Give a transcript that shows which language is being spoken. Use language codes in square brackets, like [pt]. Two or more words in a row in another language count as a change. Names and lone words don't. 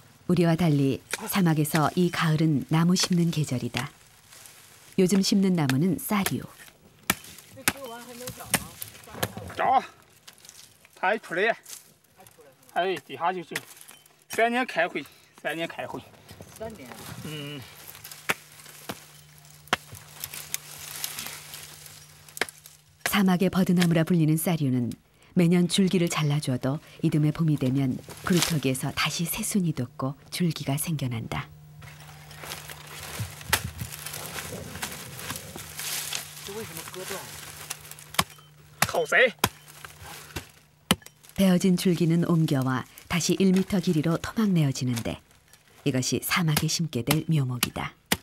[ko] 우리와 달리 사막에서 이 가을은 나무 심는 계절이다. 요즘 심는 나무는 쌀이요. [zh] 找，它还出来，哎，底下就是3年开回，3年开回。 3年。嗯。 [ko] 사막의 버드나무라 불리는 쌀류는 매년 줄기를 잘라줘도 이듬해 봄이 되면 그루터기에서 다시 새순이 돋고 줄기가 생겨난다. 베어진 줄기는 옮겨와 다시 1m 길이로 토막 내어지는데 이것이 사막에 심게 될 묘목이다.